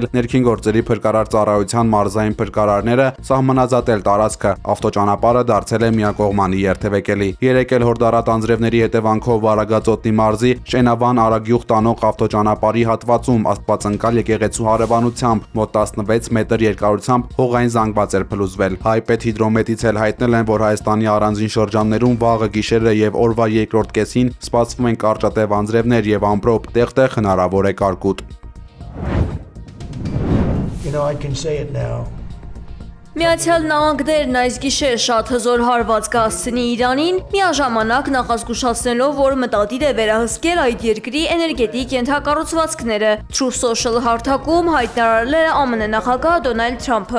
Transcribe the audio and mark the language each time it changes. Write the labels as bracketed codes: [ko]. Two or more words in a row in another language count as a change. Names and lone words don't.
[hy] ներքին գործերի փրկարար ծառայության մարզային փրկարարները, սահմանազատել տարածքը։ Ավտոճանապարհը դարձել է միակողմանի երթևեկելի։ Երեկ էլ հորդառատ անձրևների հետևանքով Վարագածոտնի մարզի Շենավան Արագյուղ տանող ավտոճանապարհի հատվածում աստվածընկալ եկեղեցու հարևանությամբ մոտ 16 մետր երկարությամբ հողային զանգված էր փլուզվել։ Հայպետ-հիդրոմետից էլ հայտնել են, որ Հայաստանի առանձին շրջաններում վաղը գիշերը եւ օրվա երկրորդ կեսին սպասվում են կարճատև անձրևներ եւ ամպրոպ, տեղտեղ հնարավոր է կարկուտ։ [en] I can say it now. [hy] Միացյալ Նահանգներն այս գիշեր շատ հզոր հարված կհասցնի Իրանին, միաժամանակ նախազգուշացնելով, որ մտադիր է վերահսկել այդ երկրի էներգետիկ ենթակառուցվածքները, Truth Social հարթակում հայտարարել է ԱՄՆ նախագահ Դոնալդ Թրամփը։